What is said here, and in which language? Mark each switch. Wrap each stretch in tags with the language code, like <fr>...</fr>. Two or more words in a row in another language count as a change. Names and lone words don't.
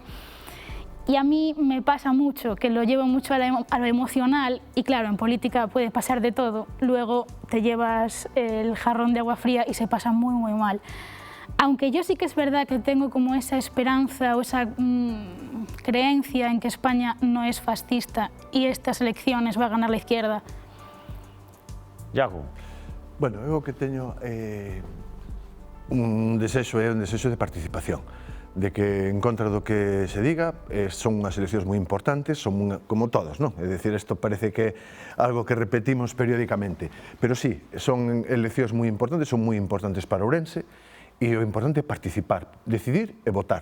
<es>Y a mí me pasa mucho, que lo llevo mucho a lo emocional, y claro, en política puede pasar de todo, luego te llevas el jarrón de agua fría y se pasa muy, muy mal. Aunque yo sí que es verdad que tengo como esa esperanza o esa creencia en que España no es fascista y estas elecciones va a ganar la izquierda. Iago.</es> <gl>Bueno, eu que teño un desexo de participación, de que en contra do que se diga son unhas eleccións moi importantes, son como todas, non? É dicir, isto parece que é algo que repetimos periódicamente, pero sí, son eleccións moi importantes para Ourense, e o importante é participar, decidir e votar.</gl>